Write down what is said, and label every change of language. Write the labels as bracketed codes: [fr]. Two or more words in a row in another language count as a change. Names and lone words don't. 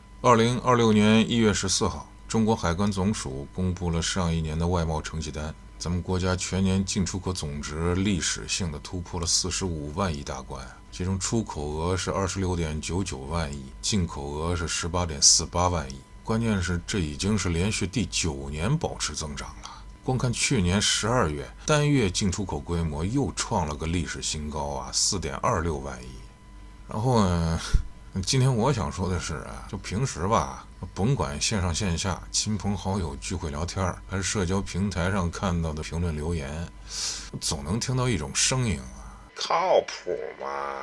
[zh] 2026年1月14号，中国海关总署公布了上一年的外贸成绩单。咱们国家全年进出口总值历史性的突破了45万亿大关，其中出口額是26.99万亿，进口額是18.48万亿。关键是这已經是連續第9年保持增長了。光看去年12月單月進出口規模又創了個歷史新高啊，4.26萬億。然後呢，今天我想說的是啊，就平時吧，甭管線上線下親朋好友聚会聊天，還是社交平台上看到的評論留言，總能聽到一種聲音啊，靠譜嗎？